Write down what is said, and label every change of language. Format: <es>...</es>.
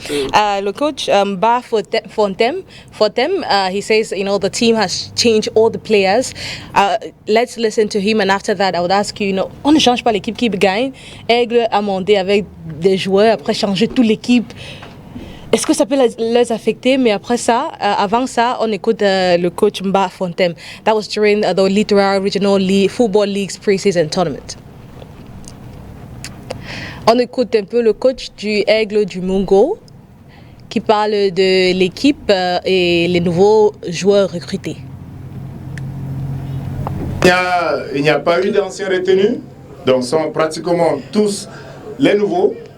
<fr>Le coach</fr> <en>Ba Fontem, he says, the team has changed all the players. Let's listen to him, and after that, I would ask you,</en> <fr>on ne change pas l'équipe qui gagne. Aigle a monté avec des joueurs, après changer toute l'équipe. Est-ce que ça peut les affecter? Mais après ça, avant ça, on écoute le coach Mba Fontem.</fr> <en>That was during the Littoral Regional Football League's pre-season tournament.</en> <fr>On écoute un peu le coach du Aigle du Mungo qui parle de l'équipe et les nouveaux joueurs recrutés. Il n'y a pas eu d'anciens retenus, donc sont pratiquement tous les nouveaux.</fr>